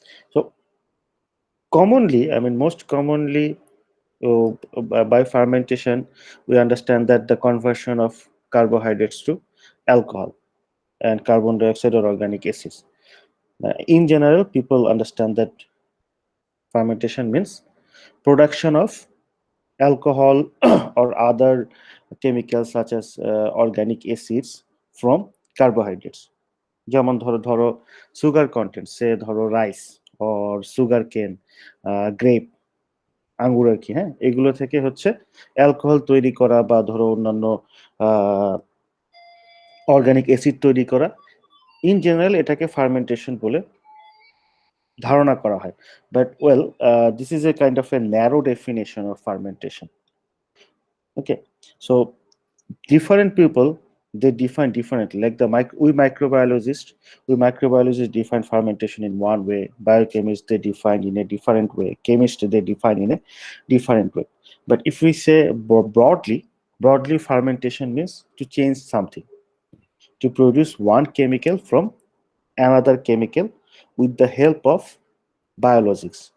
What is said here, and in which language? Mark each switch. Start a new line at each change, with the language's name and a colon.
English: So commonly, most commonly, by fermentation we understand that the conversion of carbohydrates to alcohol and carbon dioxide or organic acids. In general, people understand that fermentation means production of alcohol or other chemicals such as organic acids from carbohydrates.
Bangla: যেমন ধরো sugar content, সে ধরো
English: rice or sugar cane,
Bangla: grape, আঙ্গুর আর কি, হ্যাঁ, এগুলো থেকে হচ্ছে অ্যালকোহল তৈরি করা বা ধরো অন্যান্য অর্গানিক অ্যাসিড তৈরি করা।
English: in general
Bangla: এটাকে ফার্মেন্টেশন বলে ধারণা করা হয়।
English: But well, this is a kind of a narrow definition of fermentation. Okay, so different people, they define differently. Like we microbiologists define fermentation in one way. Biochemists, they define in a different way. Chemists, they define in a different way. But if we say broadly fermentation means to change something, to produce one chemical from another chemical with the help of biologics.